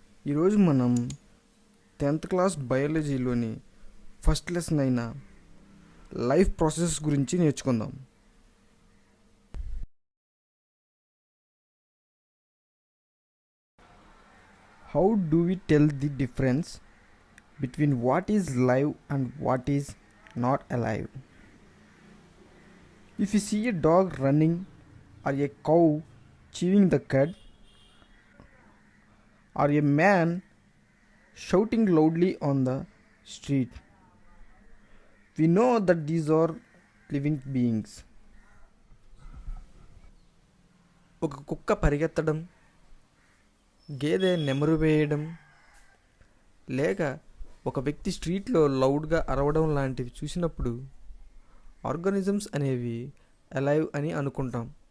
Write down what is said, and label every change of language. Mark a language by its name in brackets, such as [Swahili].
[Telugu] ఈరోజు మనం 10th class బయాలజీలోని first lesson అయిన లైఫ్ ప్రాసెస్ గురించి నేర్చుకుందాం. [English] How do we tell the difference between what is live and what is not alive? If you see a dog running or a cow chewing the cud or a man shouting loudly on the street, we know that these are living beings. [Telugu] ఒక కుక్క పరిగెత్తడం, గేదె నెమరు వేయడం, లేక ఒక వ్యక్తి స్ట్రీట్లో లౌడ్గా అరవడం లాంటివి చూసినప్పుడు ఆర్గానిజమ్స్ అనేవి అలైవ్ అని అనుకుంటాం.